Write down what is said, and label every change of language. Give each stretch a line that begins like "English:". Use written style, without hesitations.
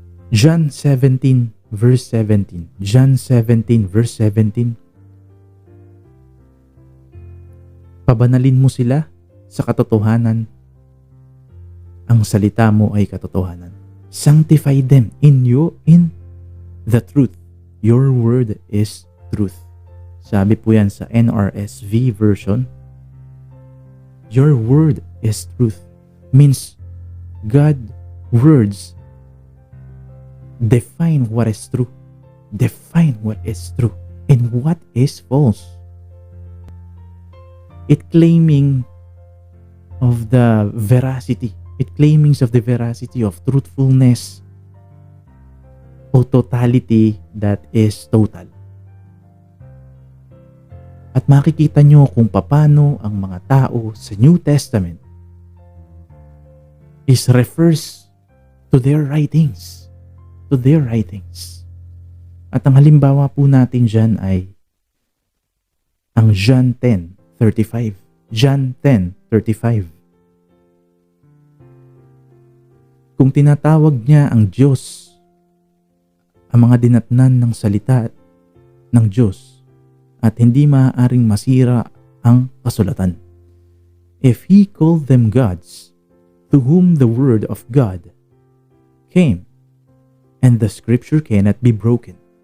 English: John 17 verse 17. John 17 verse 17.
Filipino: Pabanalin mo sila sa katotohanan. Ang salita mo ay katotohanan.
English: Sanctify them in the truth. Your word is truth.
Filipino: Sabi po yan sa
English: NRSV version. Your word is truth. Means God words define what is true. Define what is true and what is false. It claiming of the veracity. It claimings of the veracity of truthfulness o totality that is total.
Filipino: At makikita nyo kung paano ang mga tao sa New Testament
English: refers to their writings. To their writings.
Filipino: At ang halimbawa po natin dyan ay ang John 10:35.
English: John 10:35.
Filipino: Kung tinatawag niya ang Diyos, ang mga dinatnan ng salita ng Diyos, at hindi maaaring masira ang kasulatan.
English: If He called them gods, to whom the word of God came, and the scripture cannot be broken.